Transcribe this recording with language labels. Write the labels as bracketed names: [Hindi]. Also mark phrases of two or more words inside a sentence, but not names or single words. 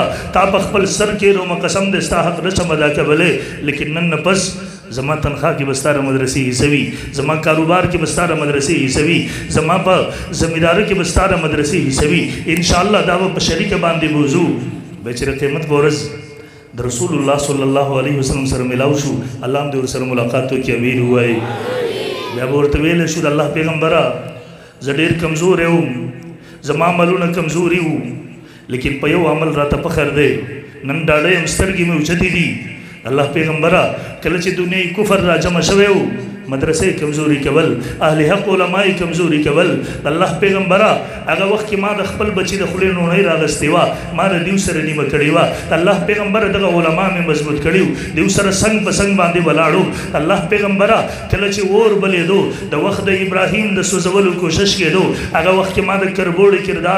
[Pashto] تا په خپل سر کې رومه قسم دی ستا حق نه شم ادا کولی لیکن نن نه پس زما تنخواه کې به ستا د مدرسې حصه وي زما کاروبار کې به ستا د مدرسې حصه وي زما په ذمېدارۍ کې به ستا د مدرسې حصه وي انشاءالله دا به په شریکه باندې بوځو بیچاره قیمت په ورځ د رسول الله [Arabic] صلی الله علیه وسلم [Pashto] سره ملاو شو الله هم دې ورسره ملاقات وکړي امین ووایي بیا به ورته ویلی شو د الله پیغمبره زه ډېر کمزور یم زما عملونه کمزوري وو لیکن په یو عمل راته فخر دی نن ډاډه یم سترګې مې اوچتې دي الله پیغمبره کله چې دنیای کفر را جمع شوی و مدرسې کمزوري کول اهل حق علماء کمزوري کول الله پیغمبره هغه وخت کې ما د خپل بچي د خولې نونۍ راغستې وه ما د دیو سره نیمه کړې وه الله پیغمبره دغه علما مې مضبوط کړي وو دیو سره څنګ په څنګ باندې ولاړو الله پیغمبره کله چې اور بلېدو د وخت د ابراهیم د سوځولو کوشش کېدو هغه وخت کې ما د کربوړي کردار